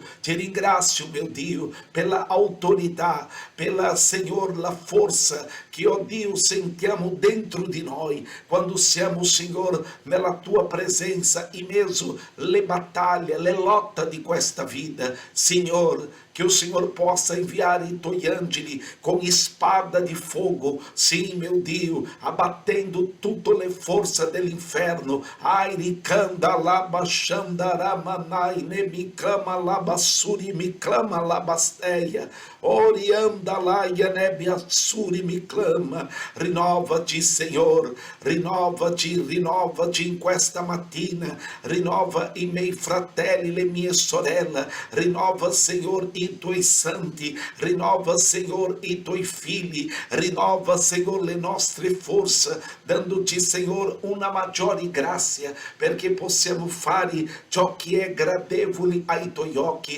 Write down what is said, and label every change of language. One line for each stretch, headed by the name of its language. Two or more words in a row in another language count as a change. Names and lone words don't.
Italian: Ti ringrazio, mio Dio, per la autorità, per la, Senhor, la forza che, oh Dio, sentiamo dentro di noi quando siamo, Senhor, nella tua presenza in mezzo alle battaglie, le lotte di questa vita. Signor,
Portuguese: que o Senhor possa enviar
Italian: i tuoi angeli
Portuguese: com espada de fogo, sim, meu Deus, abatendo
Italian: tutte le forze dell'inferno. Airi kanda laba shandaramanai nemikama labasuri miklama labasteia. Orianda laia nebiatsuri miklama. Rinova-te, Senhor, rinova-te in questa mattina, rinova i miei fratelli, le mie sorelle, rinova, Senhor, i tuoi santi, rinova, Senhor, i tuoi figli, rinova, Senhor, le nostre forze, dandoci, Senhor, una maggiore grazia, perché possiamo fare ciò che è gradevole ai tuoi occhi.